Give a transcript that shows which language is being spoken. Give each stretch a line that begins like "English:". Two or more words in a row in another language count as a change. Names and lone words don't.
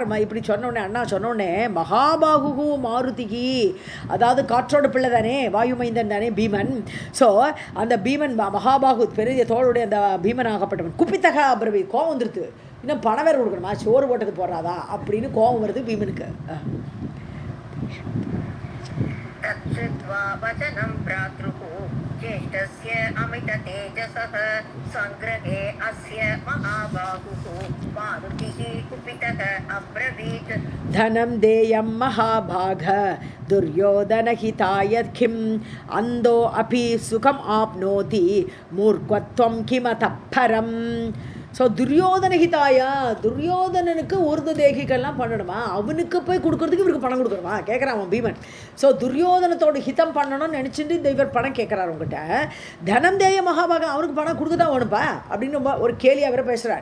Tamil: இப்படி சொன்னோடனே, அண்ணா சொன்னோடனே,
Sanskrit: महाबाहुः मारुतिः,
Tamil: அதாவது காற்றோட பிள்ளை தானே, வாயுமைந்தன் தானே பீமன். ஸோ அந்த பீமன் மகாபாகு, பெரிய தோளுடைய அந்த பீமன் ஆகப்பட்டவன்,
Sanskrit: कुपितः अब्रवीत्,
Tamil: கோவம் வந்துருது. இன்னும் பணம் வேறு கொடுக்கணுமா, சோறு போட்டது போடுறாதா அப்படின்னு கோவம் வருது பீமனுக்கு.
Sanskrit: तच्छ्रुत्वा वचनं भ्रातुः ज्येष्ठस्य अमिततेजसः सङ्ग्रहे अस्य महाबाहुः मारुतिः कुपितः अब्रवीत् धनं देयं महाभाग दुर्योधनहिताय किम् अन्धो अपि सुखम् आप्नोति मूर्खत्वं किमतः परम्.
Tamil: ஸோ துரியோதனஹிதாயா, துரியோதனனுக்கு உருது தேகிகள்லாம் பண்ணணுமா, அவனுக்கு போய் கொடுக்குறதுக்கு இவருக்கு பணம் கொடுக்குறமா கேட்குறான் அவன் பீமன். ஸோ துரியோதனத்தோட ஹிதம் பண்ணணும்னு நினச்சிட்டு இந்த இவர் பணம் கேட்குறாரு உங்ககிட்ட.
Sanskrit: धनं देयं महाभाग,
Tamil: அவனுக்கு பணம் கொடுக்க தான் வேணுப்பா அப்படின்னு ஒரு கேலியாக வேற பேசுகிறார்.